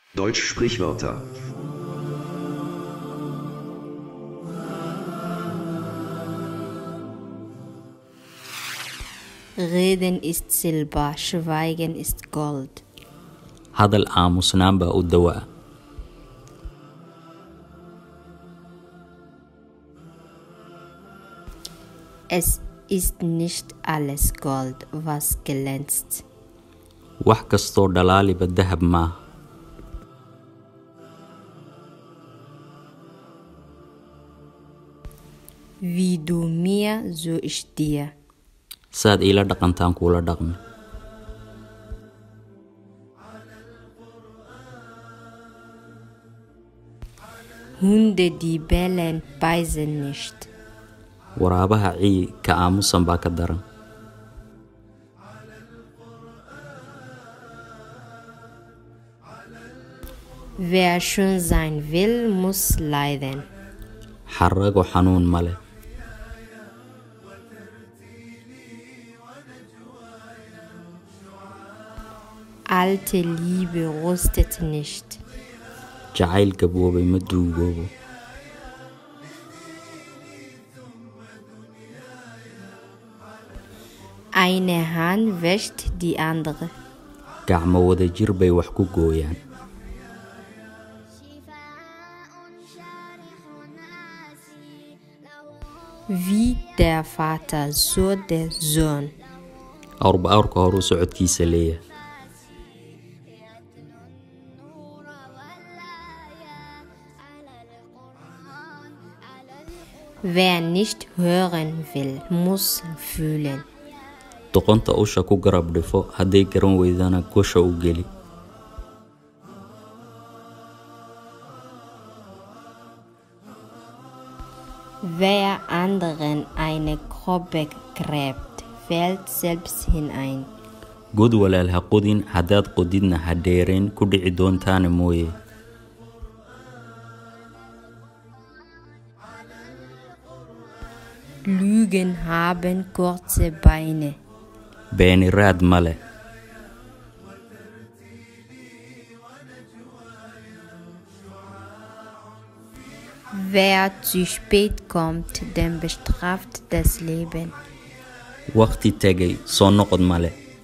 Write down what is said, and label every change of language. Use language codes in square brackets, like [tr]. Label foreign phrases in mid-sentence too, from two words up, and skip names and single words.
[de] Deutsch Sprichwörter. Reden ist Silber, Schweigen ist Gold. [so] hadal aamusnaan baa u dawaa. [de] Es ist nicht alles Gold, was glänzt. [so] wax kastoo dhalaaliba dahab maaha. [de] Wie du mir, so ich dir. [so] saad iila dhaqantaan kuula dhaqmi. [de] Hunde, die bellen, beißen nicht. [so] waraabaha cii ka aamusan baa ka daran. [de] Wer schön sein will, muss leiden. [so] xarago xanuun ma leh. [de] Alte Liebe rostet nicht. [so] jacayl gaboobay ma duugoobo. [de] Eine Hand wäscht die andere. [so] gacmo wada jir bay wax ku gooyaan. [de] Wie der Vater, so der Sohn. [so] awrba awrka horuu socodkiisa leeyahay. [de] Wer nicht hören will, muss fühlen. [so] doqonta usha ku garab dhifo hadday garan weydana gosha u geli. [de] Wer anderen eine Grube gräbt, fällt selbst hinein. [so] god walaal ha qodin haddaad qodidna ha dheereen ku dhici doontaana mooye. [de] Lügen haben kurze Beine. [so] beeni raad ma leh. [de] Wer zu spät kommt, den bestraft das Leben. [so] waqti tegay soo noqod ma leh.